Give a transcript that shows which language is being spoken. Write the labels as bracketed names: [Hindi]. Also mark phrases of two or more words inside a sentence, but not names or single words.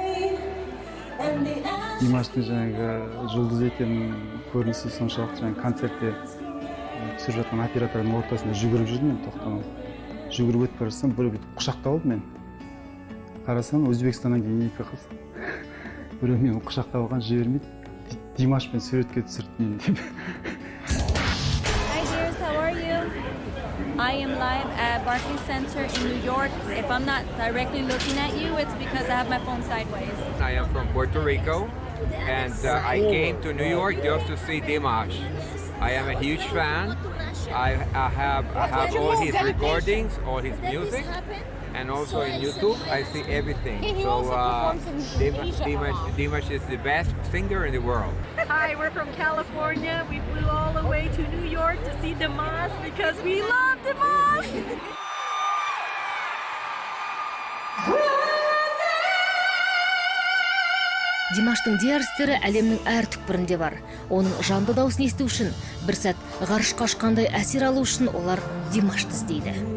[Kazakh] Димаштың жаңағы жұлдыз екенін көрінісі соншалықты жаңағы концертте түсіріп жатқан оператордың ортасында жүгіріп жүрдім, мен тоқтамай. Жүгіріп өтіп бара жатсам, біреу бүйтіп құшақтап алды мені. Қарасам, Өзбекстаннан келген екі қыз. Біреу мені құшақтап алған, жібермейді. Димашпен суретке түсірді мені деп. [English] Hi dears, how are you? I am live at Barclays Center in New York. If I'm not directly looking at you, it's because I have my phone sideways. I am from Puerto Rico, and I came to New York just to see Dimash. I am a huge fan. I have all his recordings, all his music, and also in YouTube I see everything. So Dimash is the best singer in the world. Hi, we're from California. We flew all the way to New York to see Dimash because we love Dimash. [Kazakh] Димаштың диарстері әлемнің әр түкпірінде бар. Оның жанды дауысын есту үшін, бір сәт ғарышқа ұшқандай әсер алу үшін олар Димашты іздейді.